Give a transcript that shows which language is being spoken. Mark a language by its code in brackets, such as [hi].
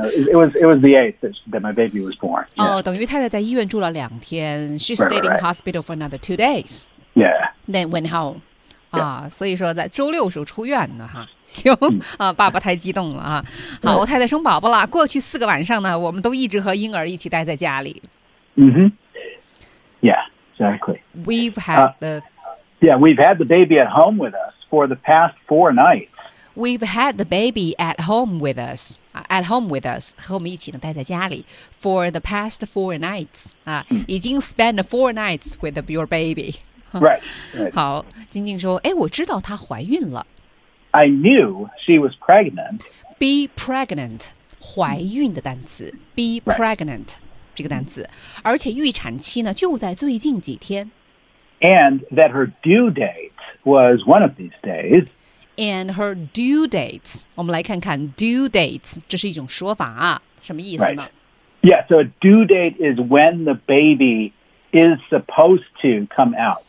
[en] No, it was the 8th that my baby was born. Yeah. [zh] 等于太太在医院住了两天。 [en] She stayed right. in hospital for another 2 days. Yeah. Then went home. Yeah. [zh] 所以说在周六时候出院的哈。行啊，爸爸太激动了啊！好，我太太生宝宝了。过去四个晚上呢，我们都一直和婴儿一起待在家里。嗯哼 [en] ，Yeah, exactly. We've had the Yeah, we've had the baby at home with us for the past 4 nights. We've had the baby at home with us. At home with us, [zh] 和我们一起呢待在家里 [en] for the past 4 nights. [zh] 啊，已经 [en] spend 4 nights with your baby. Right. [zh] 好，静静说，哎，我知道她怀孕了。 [en] I knew she was pregnant. Be pregnant, [zh] 怀孕的单词 [en] Be pregnant,、 right. [zh] 这个单词而且预产期呢就在最近几天 [en] And that her due date was one of these days. And her due dates, [zh] 我们来看看 due dates, 这是一种说法啊什么意思呢、 [en] right. Yeah, so a due date is when the baby is supposed to come out.